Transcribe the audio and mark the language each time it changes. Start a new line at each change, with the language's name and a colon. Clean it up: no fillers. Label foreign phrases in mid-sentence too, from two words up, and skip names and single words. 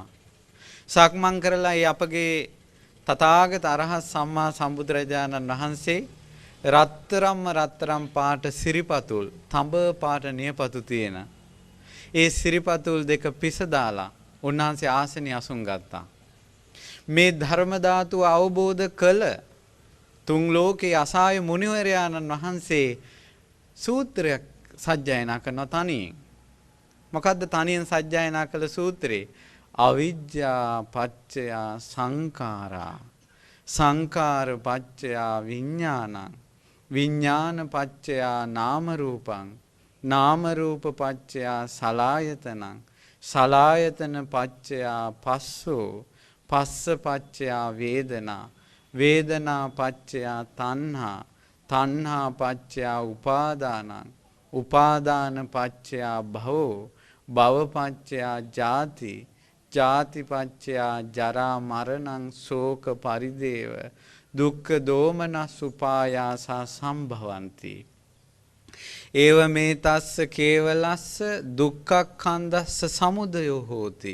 Sinhala: සක්මන් කරලා ඒ අපගේ තථාගත අරහත් සම්මා සම්බුදුරජාණන් වහන්සේ රත්තරම් පාට සිරිපතුල් තඹ පාට නියපතු තියෙන ඒ සිරිපතුල් දෙක පිස දාලා උන්වහන්සේ ආසනිය අසුන් ගත්තා. මේ ධර්ම ධාතුව අවබෝධ කළ තුන් ලෝකේ අසාය මුනිවරයාණන් වහන්සේ සූත්‍රයක් සජ්ජායනා කරන තනියෙන්. මොකද්ද තනියෙන් සජ්ජායනා කළ සූත්‍රේ?
Pali: අවිජ්ජා පච්චය සංඛාරා සංඛාර පච්චය විඥානං විඥාන පච්චය නාම රූපං නාම රූප පච්චය සලායතනං සලායතන පච්චය පස්සෝ පස්ස පච්චය වේදනා වේදනා පච්චය තණ්හා තණ්හා පච්චය උපාදානං උපාදාන පච්චය භවෝ භව පච්චය ජාති ජාති පච්චය ජරා මරණං ශෝක පරිදේව දුක්ඛ දෝමනස් උපායාසා සම්භවಂತಿ ඒව මේ තස්ස කේවලස්ස දුක්ඛක්ඛන්දස්ස සමුදයෝ හෝති.